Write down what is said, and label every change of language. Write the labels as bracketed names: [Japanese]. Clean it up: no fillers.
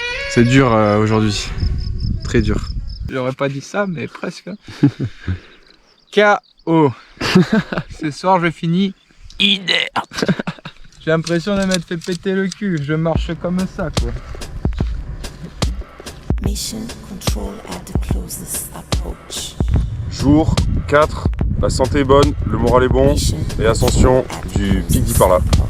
[French] C'est dur aujourd'hui, très dur. J'aurais pas dit ça, mais presque. K.O. Ce soir, je finis inerte. J'ai l'impression de m'être fait péter le cul. Je marche comme ça, quoi. [English] Mission control at the closest approach. [French] Jour 4, la santé est bonne, le moral est bon, et ascension du pic dit par là.